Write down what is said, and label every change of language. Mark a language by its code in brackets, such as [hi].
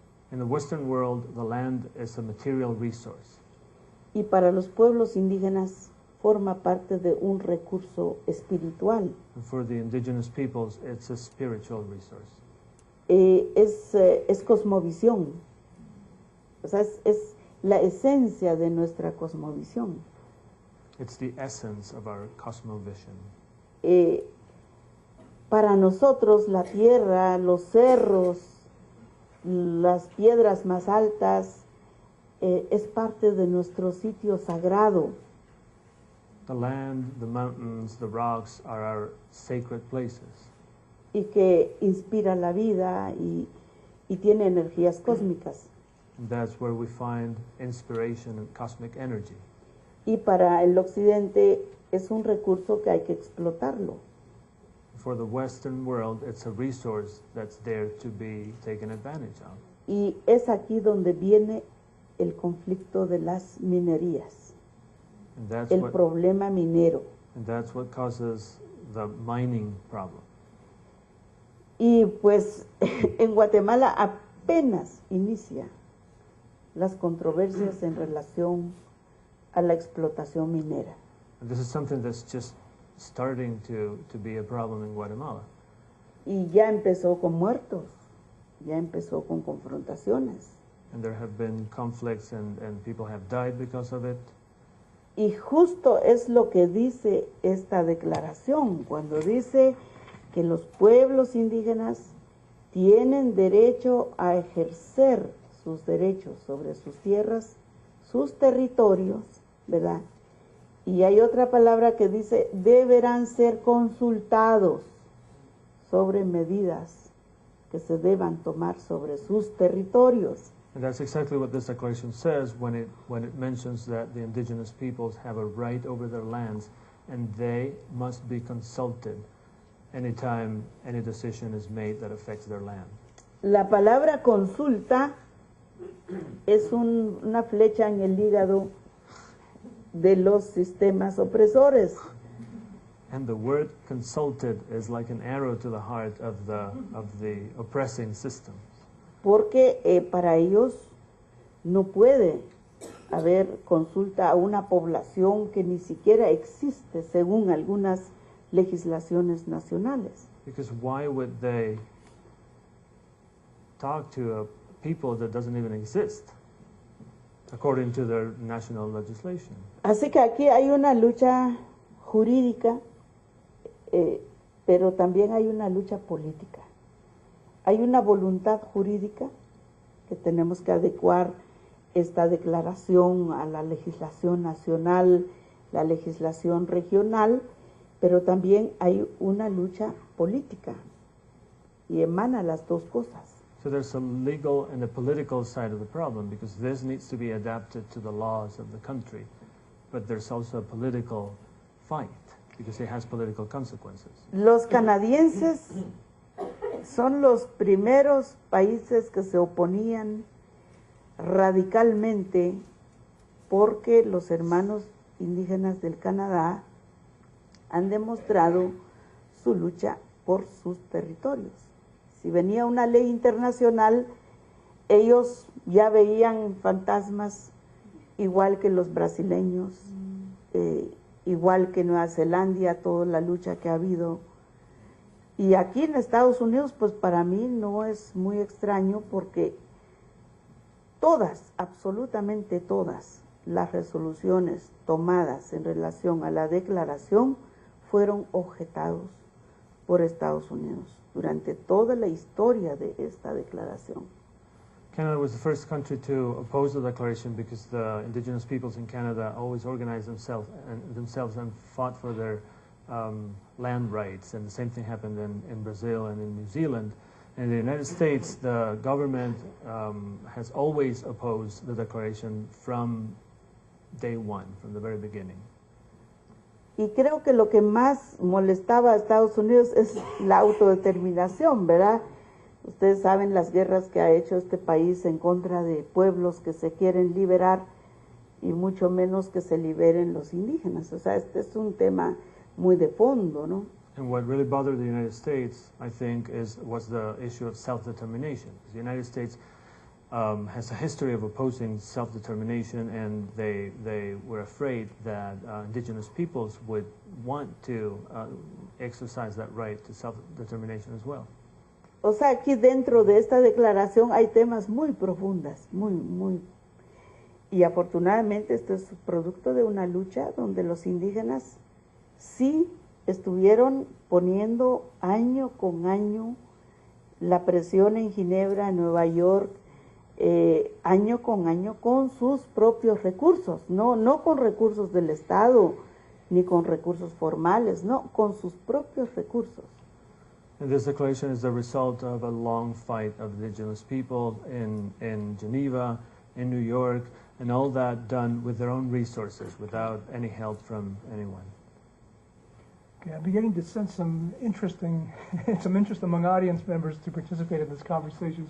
[en] In the Western world, the land is a material resource. [es] y para los pueblos indígenas forma parte de un recurso espiritual. [en] And for the indigenous peoples, it's a spiritual resource. [es] Es cosmovisión, o sea, es la esencia de nuestra cosmovisión. [en] It's the essence of our cosmovision. [es] Para nosotros la tierra, los cerros, las piedras más altas, es parte de nuestro sitio sagrado. [en] The land, the mountains, the rocks are our sacred places. [es] Y que inspira la vida y tiene energías cósmicas. [en] And that's where we find inspiration and cosmic energy. [es] Y para el occidente es un recurso que hay que explotarlo. [en] For the Western world, it's a resource that's there to be taken advantage of. [es] Y es aquí donde viene el conflicto de las minerías, [en] And that's [es] el [en] what [es] problema minero. [en] causes the mining problem. [es] Y pues en Guatemala apenas inicia las controversias en relación a la explotación minera. [en] And this is something that's just starting to be a problem in Guatemala. [es] Y ya empezó con muertos, ya empezó con confrontaciones. [en] And there have been conflicts and people have died because of it. [es] Y justo es lo que dice esta declaración, cuando dice que los pueblos indígenas tienen derecho a ejercer sus derechos sobre sus tierras, sus territorios, ¿verdad? Y hay otra palabra que dice, deberán ser consultados sobre medidas que se deban tomar sobre sus territorios. [en] And that's exactly what this declaration says when it mentions that the indigenous peoples have a right over their lands and they must be consulted anytime any decision is made that affects their land. [es] La palabra consulta es una flecha en el hígado de los sistemas opresores, [en] And the word consulted is like an arrow to the heart of the oppressing system. [es] porque para ellos no puede haber consulta a una población que ni siquiera existe según algunas legislaciones nacionales. [en] Because why would they talk to a people that doesn't even exist according to their national legislation? [es] Así que aquí hay una lucha jurídica, pero también hay una lucha política. Hay una voluntad jurídica que tenemos que adecuar esta declaración a la legislación nacional, la legislación regional, pero también hay una lucha política y emana las dos cosas. [en] So there's a legal and a political side of the problem because this needs to be adapted to the laws of the country. But there's also a political fight because it has political consequences. [es] Los canadienses son los primeros países que se oponían radicalmente porque los hermanos indígenas del Canadá han demostrado su lucha por sus territorios. Si venía una ley internacional, ellos ya veían fantasmas igual que los brasileños, igual que Nueva Zelanda, toda la lucha que ha habido. Y aquí en Estados Unidos, pues para mí no es muy extraño porque todas, absolutamente todas, las resoluciones tomadas en relación a la declaración fueron objetados por Estados Unidos durante toda la historia de esta declaración. [en] Canada was the first country to oppose the declaration because the indigenous peoples in Canada always organized themselves and fought for their land rights. And the same thing happened in Brazil and in New Zealand. In the United States, the government has always opposed the declaration from day one, from the very beginning. [es] Y creo que lo que más molestaba a Estados Unidos es la autodeterminación, ¿verdad? Ustedes saben las guerras que ha hecho este país en contra de pueblos que se quieren liberar y mucho menos que se liberen los indígenas. O sea, este es un tema muy de fondo, ¿no? [en] And what really bothered the United States, I think, was the issue of self-determination. The United States has a history of opposing self-determination, and they were afraid that indigenous peoples would want to exercise that right to self-determination as well. [es] O sea, aquí dentro de esta declaración hay temas muy profundas, muy. Y afortunadamente esto es producto de una lucha donde los indígenas sí estuvieron poniendo año con año la presión en Ginebra, en Nueva York, año con sus propios recursos, no con recursos del Estado ni con recursos formales, no, con sus propios recursos. [en] And this declaration is the result of a long fight of indigenous people in Geneva, in New York, and all that done with their own resources, without any help from anyone. Okay, I'm beginning to sense some interest among audience members to participate in this conversation.